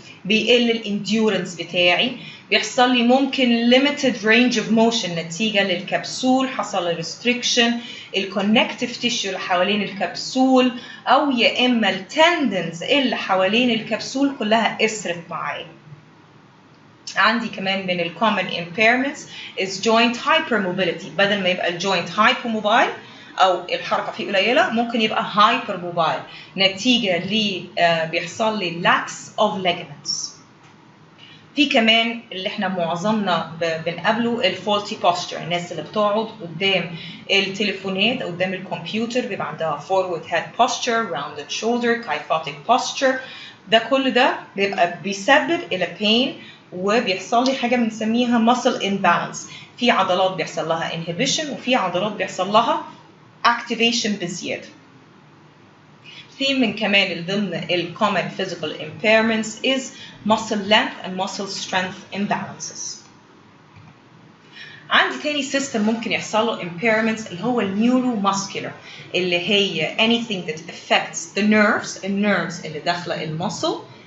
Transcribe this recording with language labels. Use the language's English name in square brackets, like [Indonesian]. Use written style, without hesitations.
[Arabic] بيقل الانديورنس بتاعي، بيحصل لي ممكن limited range of motion نتيجة للكبسول، حصل restriction الكونكتيف تيشو اللي حوالين الكبسول، أو يا إما التندنز اللي حوالين الكبسول كلها قصرت معايا. عندي كمان من ال [English] common impairments is joint hypermobility. [Arabic] بدل ما يبقى الجوينت hypermobile أو الحركة فيه قليلة، ممكن يبقى hypermobile نتيجة بيحصل لي lax of ligaments. في كمان اللي احنا معظمنا بنقابله الفولتي posture، الناس اللي بتقعد قدام التليفونات قدام الكمبيوتر بيبقى عندها forward head posture، rounded shoulder، kyphotic posture. ده كل ده بيبقى بيسبب إلى pain، وبيحصل لي حاجة بنسميها muscle imbalance. في عضلات بيحصل لها inhibition وفي عضلات بيحصل لها activation بزيادة. في من كمان ضمن ال [English] common physical impairments is muscle length and muscle strength imbalances. [Arabic] عندي تاني system ممكن يحصل له impairments اللي هو neuromuscular، اللي هي [English] anything that affects the nerves [Arabic] اللي داخلة المصل.